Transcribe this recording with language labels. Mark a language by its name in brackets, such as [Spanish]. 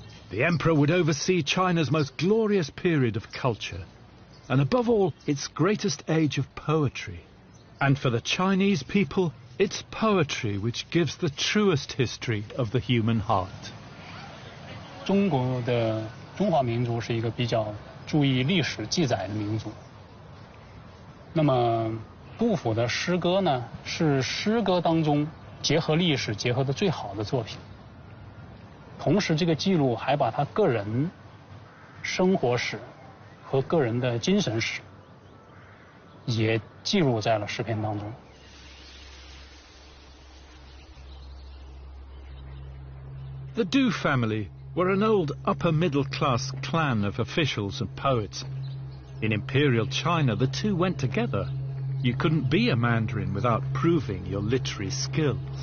[English] The emperor would oversee China's most glorious period of culture, and above all, its greatest age of poetry. And for the Chinese people, it's poetry which gives the truest history of the human heart. [Chinese] 中国的中华民族是一个比较注意历史记载的民族。那么杜甫的诗歌呢，是诗歌当中结合历史结合的最好的作品。同时，这个记录还把他个人生活史和个人的精神史也记录在了诗篇当中。 [English] The Du family were an old upper-middle-class clan of officials and poets. In imperial China, the two went together. You couldn't be a Mandarin without proving your literary skills.